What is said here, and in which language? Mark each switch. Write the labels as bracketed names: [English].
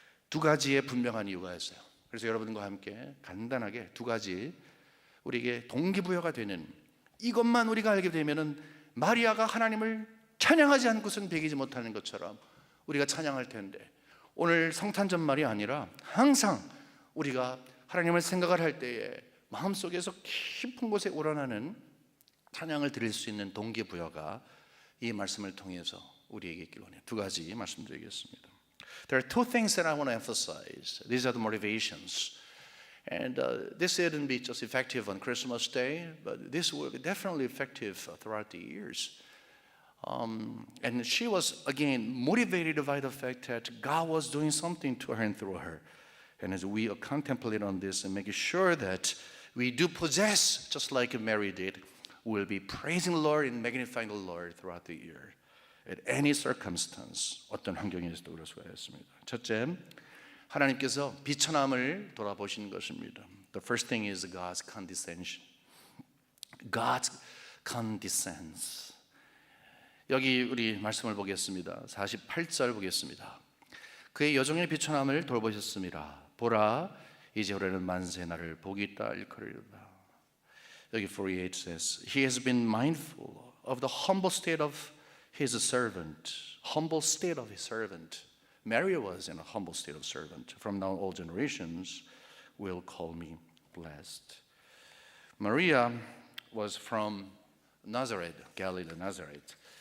[Korean] 두 가지의 분명한 이유가 있어요. 그래서 여러분과 함께 간단하게 두 가지 우리에게 동기부여가 되는, 이것만 우리가 알게 되면은 마리아가 하나님을 찬양하지 않고서는 배기지 못하는 것처럼 우리가 찬양할 텐데, 오늘 성탄절말이 아니라 항상 우리가 하나님을 생각을 할 때에 마음속에서 깊은 곳에 우러나는 찬양을 드릴 수 있는 동기부여가 이 말씀을 통해서 우리에게 있기를 원해요. 두 가지 말씀드리겠습니다. [English] There are two things that I want to emphasize. These are the motivations. And this wouldn't be just effective on Christmas Day, but this will be definitely effective throughout the years. And she was, again, motivated by the fact that God was doing something to her and through her. And as we contemplate on this and making sure that we do possess, just like Mary did, we'll be praising the Lord and magnifying the Lord throughout the year. At any circumstance, [Korean] 어떤 환경에서도 그럴 수가 있습니다. 첫째, 하나님께서 비천함을 돌아보시는 것입니다. [English] The first thing is God's condescension. God's condescends. [Korean] 여기 우리 말씀을 보겠습니다. 48절 보겠습니다. 그의 여종의 비천함을 돌보셨습니다. 보라, 이제 올해는 만세 나를 복이 있다 일컬으리로다. 여기 [English] 48 says, He has been mindful of the humble state of His servant. Humble state of His servant. Mary was in a humble state of servant. From now all generations will call me blessed. Maria was from Nazareth, Galilee, Nazareth.